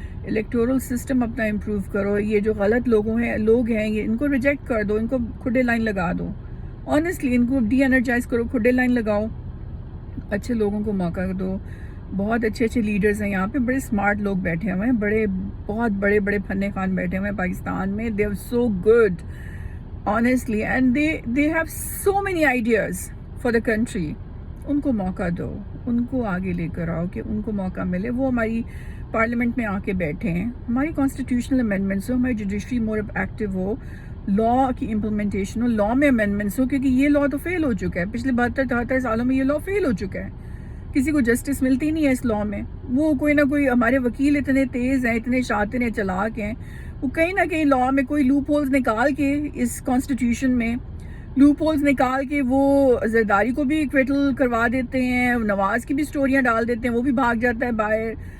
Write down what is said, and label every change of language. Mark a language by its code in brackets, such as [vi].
[ur] Electoral system اپنا improve کرو. یہ جو غلط لوگ ہیں یہ ان کو ریجیکٹ کر دو، ان کو کھڈے لائن لگا دو. آنیسٹلی ان کو ڈی انرجائز کرو، کھڈے لائن لگاؤ، اچھے لوگوں کو موقع دو. بہت اچھے لیڈرز ہیں یہاں پہ، بڑے اسمارٹ لوگ بیٹھے ہوئے ہیں، بہت بڑے فنے خان بیٹھے ہوئے ہیں پاکستان میں. [en] They are so good honestly and they have so many ideas for the country. [ur] ان کو موقع دو، ان کو آگے لے کر آؤ کہ ان کو موقع ملے. وہ ہماری پارلیمنٹ میں آ کے بیٹھے ہیں، ہماری کانسٹیٹیوشنل امینڈمنٹس ہو، ہماری جوڈیشری مور ایکٹیو ہو، لا کی امپلیمنٹیشن ہو، لا میں امینڈمنٹس ہو. کیونکہ یہ لا تو فیل ہو چکا ہے، پچھلے 72-73 سالوں میں یہ لا فیل ہو چکا ہے. کسی کو جسٹس ملتی نہیں ہے اس لا میں. وہ کوئی نہ کوئی، ہمارے وکیل اتنے تیز ہیں، اتنے شاطر ہیں، چلاک ہیں، وہ کہیں نہ کہیں لا میں کوئی لوپ ہولز نکال کے، اس کانسٹیٹیوشن میں لوپ ہولز نکال کے وہ زرداری کو بھی ایکویٹل کروا دیتے ہیں، نواز کی بھی سٹوریاں ڈال دیتے ہیں، وہ بھی بھاگ جاتا ہے باہر.